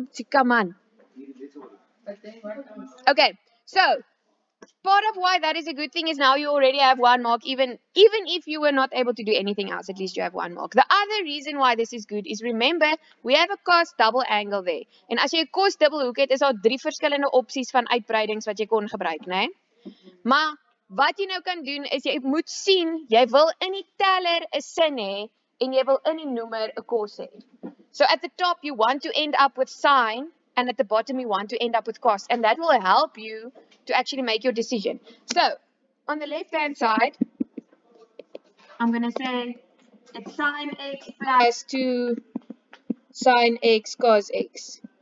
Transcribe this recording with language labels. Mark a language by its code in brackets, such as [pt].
[en] Come on. Okay, so part of why that is a good thing is now you already have 1 mark, even if you were not able to do anything else, at least you have 1 mark. The other reason why this is good is, remember, we have a cos double angle there. [af] En as jy 'n cos dubbelhoek het, is daar 3 verskillende opsies van uitbreidings wat jy kon gebruik, né? Maar wat jy nou kan doen is jy moet sien, jy wil in die teller 'n sin hê en jy wil in die noemer 'n cos hê. [en] So at the top you want to end up with sine, and at the bottom you want to end up with cos, and that will help you to actually make your decision. So on the left hand side, I'm going to say it's sine x plus 2 sine x cos x.